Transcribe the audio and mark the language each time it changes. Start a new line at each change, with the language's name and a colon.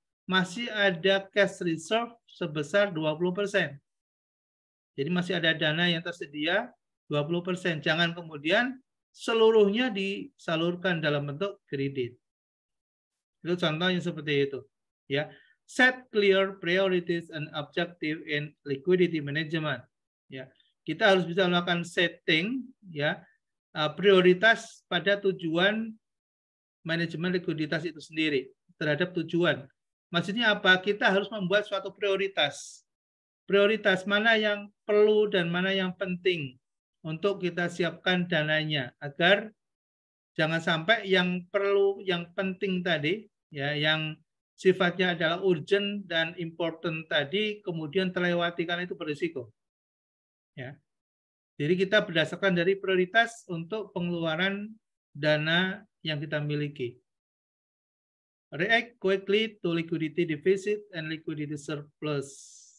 Indonesian: Masih ada cash reserve sebesar 20%. Jadi masih ada dana yang tersedia 20%. Jangan kemudian seluruhnya disalurkan dalam bentuk kredit. Itu contohnya seperti itu.
English: Ya, set clear priorities and objective in liquidity management.
Indonesian: Ya, kita harus bisa melakukan setting ya prioritas pada tujuan manajemen likuiditas itu sendiri terhadap tujuan. Maksudnya apa? Kita harus membuat suatu prioritas. Prioritas mana yang perlu dan mana yang penting untuk kita siapkan dananya agar jangan sampai yang perlu, yang penting tadi, ya, yang sifatnya adalah urgent dan important tadi kemudian terlewati karena itu berisiko. Ya. Jadi kita berdasarkan dari prioritas untuk pengeluaran dana yang kita miliki.
English: React quickly to liquidity deficit and liquidity surplus.